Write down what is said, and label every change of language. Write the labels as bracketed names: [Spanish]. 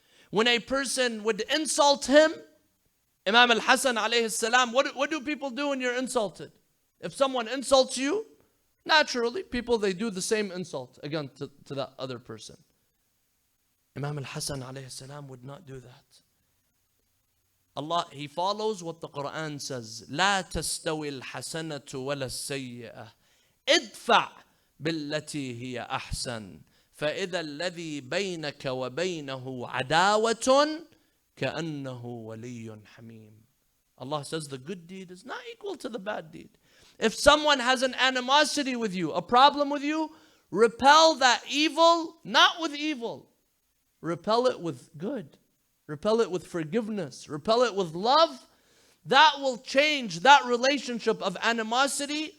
[English] When a person would insult him, Imam al-Hassan alayhi salam, what do people do when you're insulted? If someone insults you, naturally people, they do the same insult again to that other person. Imam al-Hassan alayhi salam would not do that. He follows what the Quran says. [Arabic] لا تستوي الحسنة ولا السيئة ادفع بالتي هي أحسن فإذا الذي بينك وبينه عداوة كأنه ولي حميم. [English] Allah says the good deed is not equal to the bad deed. If someone has an animosity with you, a problem with you, repel that evil, not with evil. Repel it with good. Repel it with forgiveness. Repel it with love. That will change that relationship of animosity.